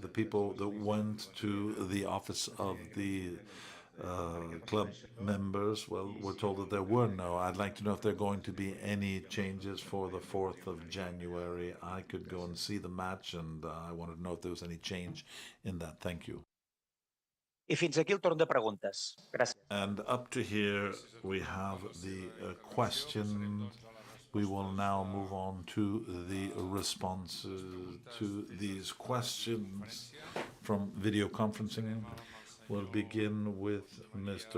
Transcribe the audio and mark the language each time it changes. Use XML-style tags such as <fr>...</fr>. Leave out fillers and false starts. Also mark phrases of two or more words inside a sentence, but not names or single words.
<en>The people that went to the office of the club members, well, were told that there were no. I'd like to know if there are going to be any changes for the 4th of January. I could go and see the match, and I wanted to know if there was any change in that. Thank you.</en> <ca>I fins aquí el torn de preguntes. Gràcies.</ca> <en>And up to here, we have the questions. We will now move on to the responses to these questions from video conferencing. We'll begin with Mr.</en>